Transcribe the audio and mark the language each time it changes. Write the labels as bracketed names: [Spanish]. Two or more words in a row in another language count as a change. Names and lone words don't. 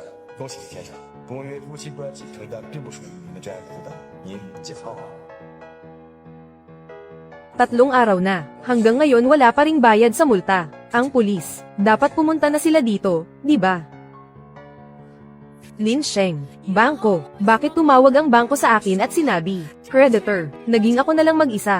[Chinese] 恭喜李先生，公约夫妻关系承担并不属于您的债务负担，您解放了。 [Filipino] 3 araw na. Hanggang ngayon wala pa ring bayad sa multa. Ang pulis. Dapat pumunta na sila dito, di ba? Lin Sheng. Bangko. Bakit tumawag ang bangko sa akin at sinabi, creditor, naging ako na lang mag-isa.